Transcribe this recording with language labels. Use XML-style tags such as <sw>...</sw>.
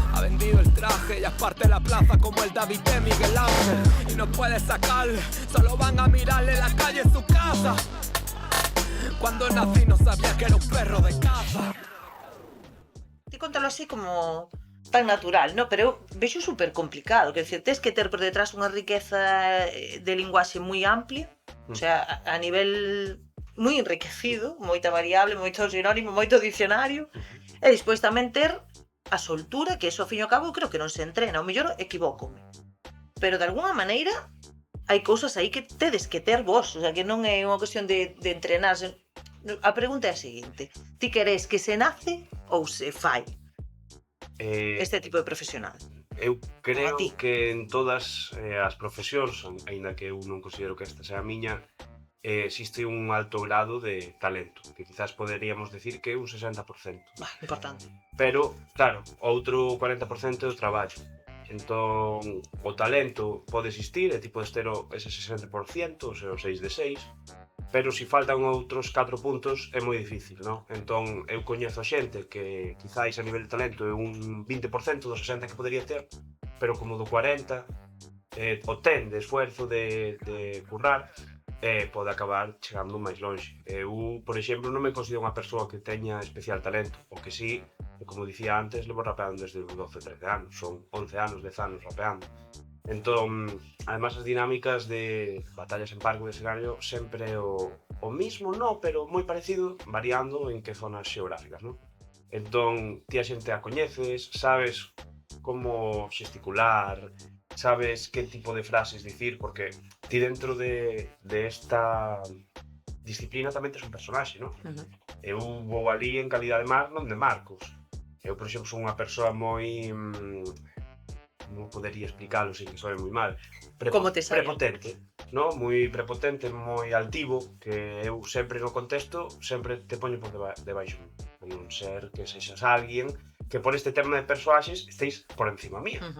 <es>Ha vendido el traje, ya es parte de la plaza como el David de Miguel Ángel. Y no puedes sacarle, solo van a mirarle la calle en su casa. Cuando nací no sabía que era un perro de caza.</es> <gl>Ti contalo así como tan natural, ¿no? Pero eu vexo super complicado, que decir, tes que ter por detrás unha riqueza de linguaxe moi amplia, o sea, a nivel moi enriquecido, moita variable, moito sinónimo, moito dicionario, e despois tamén ter a soltura, que eso, ao fin e ao cabo, creo que non se entrena, o mellor equivócome. Pero, de alguna maneira, hai cousas aí que tedes que ter vos, o sea, que non é unha cuestión de entrenarse. A pregunta é a seguinte: ti queres que se nace ou se fai Eh, este tipo de profesional? Eu creo A ti. que en todas as profesións, aínda que eu non considero que esta sea a miña, existe un alto grado de talento, que quizás poderíamos decir que un 60%. Importante. Pero, claro, outro 40% é o traballo. Entón, o talento pode existir e ti podes ter ese 60%, o 6 de 6, pero se faltan outros 4 puntos é moi difícil, non? Entón, eu coñezo xente que quizáis a nivel de talento é un 20% do 60 que podería ter, pero como do 40 o ten de esfuerzo de currar, pode acabar chegando máis longe. Eu, por exemplo, non me considero unha persoa que teña especial talento, o que sí, como dicía antes, levo rapeando desde os 12, 13 anos, son 11 anos, 10 anos rapeando. Entón, además as dinámicas de batallas en parque de escenario sempre o mismo, no, pero moi parecido, variando en que zonas xeográficas, non? Entón, ti a xente a coñeces, sabes como xesticular, sabes que tipo de frases dicir, porque ti dentro de esta disciplina tamén tes un personaxe, non? Eu vou ali en calidade non de Marcos. Eu, por exemplo, son unha persoa moi... non podería explicalo sin que soe moi mal. Como te saia. Prepotente, no? Moi prepotente, moi altivo, que eu sempre no contexto sempre te poño por debaixo. A non ser que sexas alguén que por este tema de persoaxes estéis por encima mía.</gl>